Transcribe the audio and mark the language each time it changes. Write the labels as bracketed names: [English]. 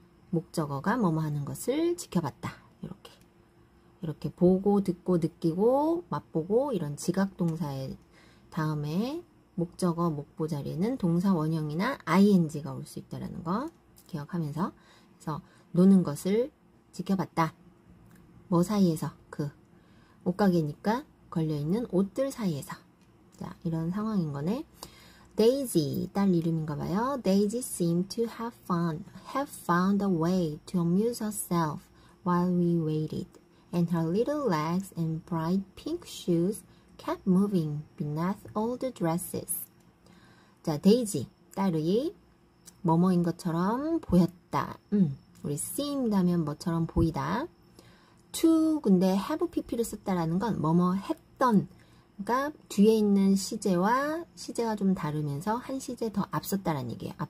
[Korean] 목적어가 뭐뭐 하는 것을 지켜봤다. 이렇게 보고, 듣고, 느끼고, 맛보고 이런 지각 동사의 다음에 목적어, 목보 자리에는 동사 원형이나 ing가 올 수 있다는 거 기억하면서, 그래서 노는 것을 지켜봤다. 뭐 사이에서? 옷가게니까 걸려있는 옷들 사이에서. 자, 이런 상황인 거네. Daisy, 딸 이름인가 봐요. [English] Daisy seemed to have found a way to amuse herself while we waited, and her little legs and bright pink shoes kept moving beneath all the dresses. [Korean] 자, 데이지, 딸이 뭐뭐인 것처럼 보였다. 우리 seemed 하면 뭐처럼 보이다. to, 근데 have pp를 썼다라는 건 뭐뭐 했던, 그러니까 뒤에 있는 시제와 시제가 좀 다르면서 한 시제 더 앞섰다라는 얘기예요.